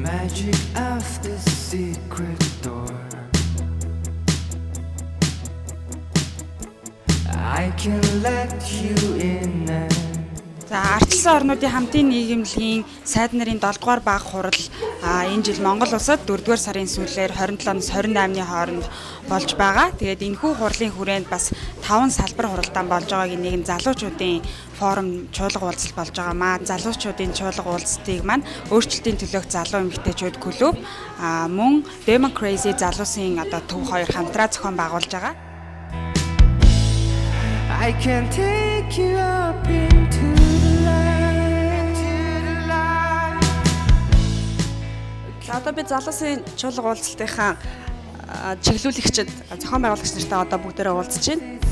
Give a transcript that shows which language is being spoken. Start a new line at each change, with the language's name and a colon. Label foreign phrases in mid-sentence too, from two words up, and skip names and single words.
English: magic of the secret door. I can let you in.
Mongolian: За ардчилсан орнуудын хамтын нийгэмлэгийн сайд нарын 7-р баг хурал энэ жил Монгол улсад 4-р сарын сүүлээр 27-ноос 28-ны хооронд болж байгаа. Тэгээд энэхүү хурлын хүрээнд бас 5 салбар хуралдаан болж байгааг нэг нь залуучуудын форум чуулга уулзалт болж байгаа маа. Залуучуудын чуулга уулзалтыг маань өөрчлөлтийн төлөөх залуу эмэгтэйчүүд клуб мөн DemoCrazy залуусын төв хоёр хамтраа зохион байгуулж байгаа.
English: I can take you up into the light.
Mongolian: Одоо би залуусын чуулга уулзалтынхаа чиглүүлэгчид зохион байгуулагч нартай бүгдээрээ уулзж байна.